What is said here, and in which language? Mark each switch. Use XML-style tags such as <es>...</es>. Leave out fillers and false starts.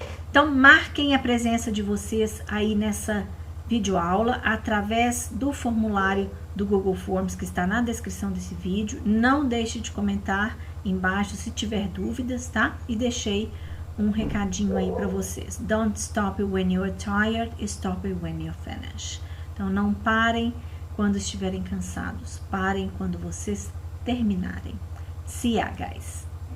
<pt>Então, marquem a presença de vocês aí nessa videoaula através do formulário do Google Forms que está na descrição desse vídeo. Não deixe de comentar embaixo se tiver dúvidas, tá? E deixei um recadinho aí para vocês.</pt> <en>Don't stop when you're tired, stop when you finish.</en> <pt>Então, não parem quando estiverem cansados. Parem quando vocês terminarem.</pt> <en>See ya, guys!</en>